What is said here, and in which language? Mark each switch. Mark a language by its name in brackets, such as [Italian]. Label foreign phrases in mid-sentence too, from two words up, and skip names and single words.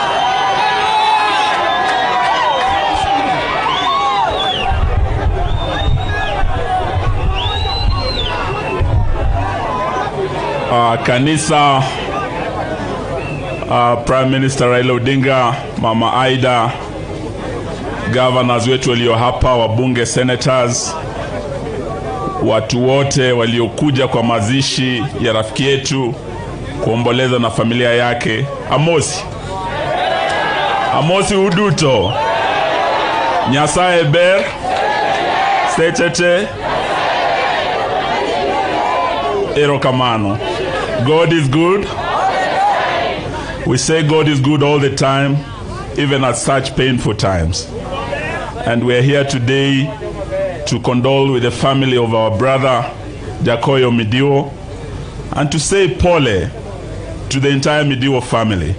[Swahili] Kanisa, [English] Prime Minister [Swahili] Raila Odinga, Mama Aida, governors wetu walio hapa, wabunge, senators, watu wote waliokuja kwa mazishi ya rafiki yetu kuomboleza na familia yake. [Luo (Kenya and Tanzania)] Amosi uduto. Nyasaye ber. Sechete. Erokamano. [English] God is good. We say God is good all the time, even at such painful times. And we are here today to condole with the family of our brother Jakoyo Midiwo and to say pole to the entire Midiwo family.